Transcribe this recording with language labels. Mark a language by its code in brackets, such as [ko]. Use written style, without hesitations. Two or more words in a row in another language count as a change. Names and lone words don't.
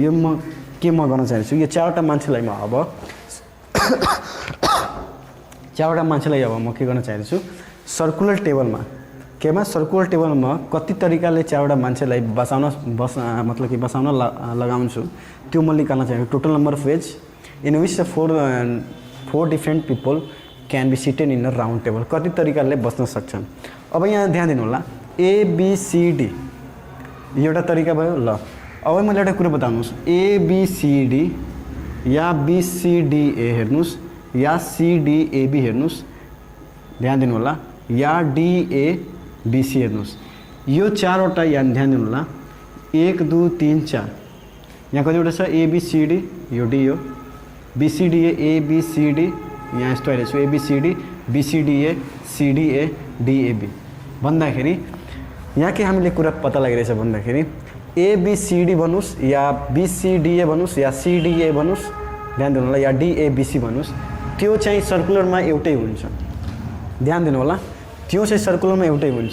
[ne] यो म गर्न चाहन्छु यो चारवटा मान्छेलाई म अब म के गर्न चाहन्छु [en] circular tableमा circular tableमा [ne] कति तरिकाले चारवटा मान्छेलाई मतलब कि बसाउन लगाउँछु त्यो म निकाल्न चाहन्छु। [en] total number of ways in which 4 different people can be seated in a round table [ne] कति तरिकाले बस्न सक्छन्। अब यहाँ ध्यान दिनु होला, A B C D एउटा तरिका भयो ल। अब मैले एउटा कुरा बताउनुस्, A B C D या B C D A हेर्नुस् या C D A B हेर्नुस्, ध्यान दिनु होला, या D A B C हेर्नुस्। यो चारवटा यहाँ ध्यान दिनु होला 1 2 3 4 यहाँ कतिवटा छ A B C D यो D यो B C D A B C D यहाँ यस्तो आइरहेछ A B C D B C D A C D A D A B भन्दाखेरि यहाँ के हामीले कुरा पत्ता लागिरहेछ भन्दाखेरि A B C D भन्नुस् या B C D A भन्नुस् या C D A भन्नुस्, ध्यान दिनु होला, या D A B C भन्नुस्, त्यो चाहिँ सर्कुलरमा एउटै हुन्छ। ध्यान दिनु होला, त्यो चाहिँ सर्कुलरमा एउटै हुन्छ।